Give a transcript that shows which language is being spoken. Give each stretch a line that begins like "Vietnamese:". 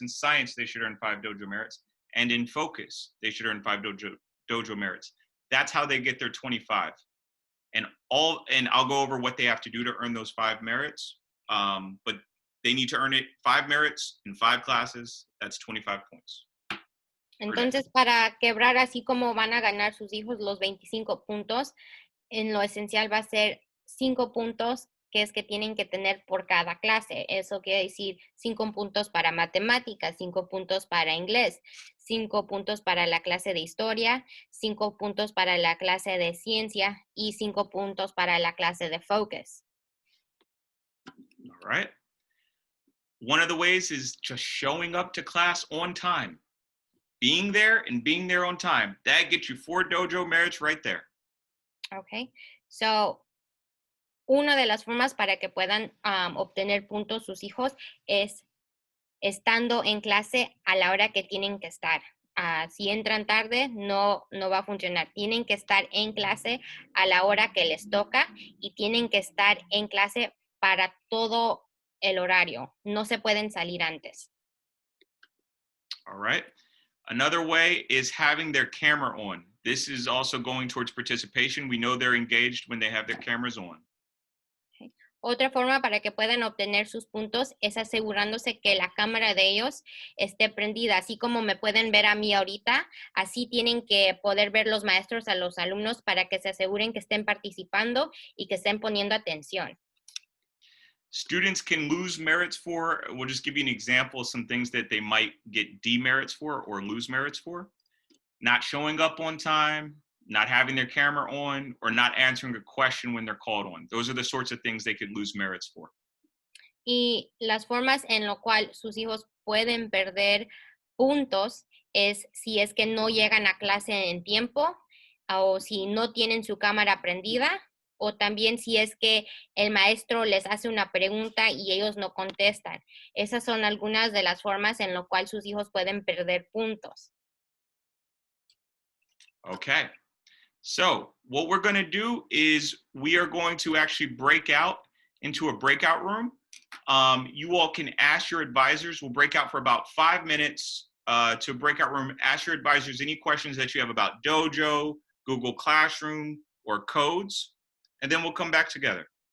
English: In science, they should earn 5 dojo merits. And in focus, they should earn 5 dojo merits. That's how they get their 25. And I'll go over what they have to do to earn those 5 merits. But they need to earn it 5 merits in 5 classes. That's 25 points.
Spanish: Entonces, para quebrar así como van a ganar sus hijos los 25 puntos, en lo esencial va a ser 5 puntos que es que tienen que tener por cada clase. Eso quiere decir 5 puntos para matemáticas, 5 puntos para inglés, 5 puntos para la clase de historia, 5 puntos para la clase de ciencia y 5 puntos para la clase de focus.
English: All right. One of the ways is just showing up to class on time. Being there and being there on time. That gets you 4 dojo merits right there. Okay.
Spanish: So, una de las formas para que puedan obtener puntos sus hijos es estando en clase a la hora que tienen que estar. Si entran tarde, no va a funcionar. Tienen que estar en clase a la hora que les toca y tienen que estar en clase para todo el horario. No se pueden salir antes.
English: All right. Another way is having their camera on. This is also going towards participation. We know they're engaged when they have their cameras on.
Spanish: Otra forma para que puedan obtener sus puntos es asegurándose que la cámara de ellos esté prendida. Así como me pueden ver a mí ahorita, así tienen que poder ver los maestros a los alumnos para que se aseguren que estén participando y que estén poniendo atención.
English: Students can lose merits for, we'll just give you an example of some things that they might get demerits for or lose merits for. Not showing up on time, not having their camera on, or not answering a question when they're called on. Those are the sorts of things they could lose merits for.
Spanish: Y las formas en lo cual sus hijos pueden perder puntos es si es que no llegan a clase en tiempo o si no tienen su cámara prendida o también si es que el maestro les hace una pregunta y ellos no contestan. Esas son algunas de las formas en lo cual sus hijos pueden perder puntos.
English: Okay. So what we're going to do is we are going to actually break out into a breakout room. You all can ask your advisors. We'll break out for about 5 minutes to a breakout room. Ask your advisors any questions that you have about Dojo, Google Classroom, or codes, and then we'll come back together.